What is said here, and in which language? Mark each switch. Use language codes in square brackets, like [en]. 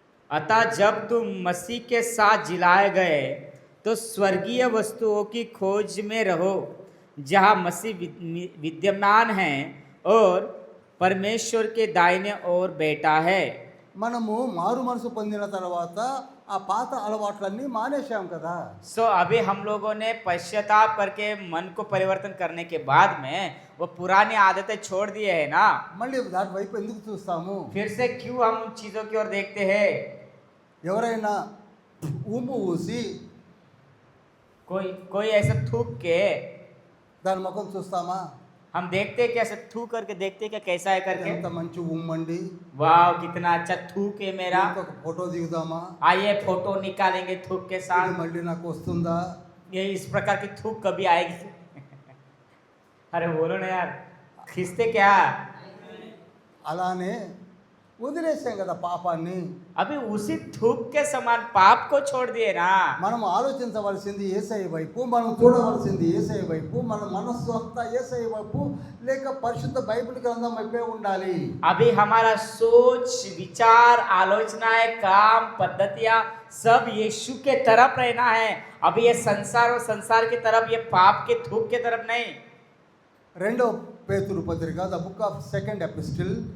[hi] अतः जब तुम मसीह के साथ जिलाए गए तो स्वर्गीय वस्तुओं की खोज में रहो जहाँ मसीह विद्यमान है और परमेश्वर के दाहिने ओर बैठा है. [te] మనము మారు మనసు పొందిన తర్వాత ఆ పాత అలవాట్లన్నీ మానేశాం కదా. [hi] सो अभी हम लोगों ने पश्चाताप करके मन को परिवर्तन करने के बाद में वो पुरानी आदतें छोड़ दिए है ना. [te] మళ్ళీ దాని వైపు ఎందుకు చూస్తాము? [hi] फिर से क्यों हम उन चीजों की ओर देखते हैं? [te] ఎవరైనా ఊము ఊసి [hi] कोई कोई ऐसा थूक के [te] దాని ముఖం చూస్తామా? [hi] हम देखते हैं कैसे थूक करके देखते हैं क्या कैसा है करके. [te] ఎంత మంచి ఊమ్మండి. [hi] वाह कितना अच्छा थूक है मेरा. [te] ఒక ఫోటో దిగుదామా? [hi] आइए फोटो निकालेंगे थूक के [te] ఇది [hi] साथ. [te] మళ్ళీ నాకు వస్తుందా? [hi] ये इस प्रकार की थूक कभी आएगी? अरे बोलो ना यार, खींचते क्या? [te] అలానే వదిలేసాం కదా పాపాన్ని. [hi] अभी उसी थूक के समान पाप को छोड़ दिए ना. [te] మనం ఆలోచించవలసింది యేసయ్య వైపు, మనం చూడవలసింది యేసయ్య వైపు, మన మనస్సు అంతా యేసయ్య వైపు లేక పరిశుద్ధ బైబిల్ గ్రంథం వైపే ఉండాలి. [hi] अभी हमारा सोच, विचार, आलोचनाएं, काम, पद्धतियां सब यीशु के तरफ रहना है. अभी ये संसार और संसार की तरफ, ये पाप के थूक के तरफ नहीं. [te] రెండో పేతురు పత్రిక [en] the book of second epistle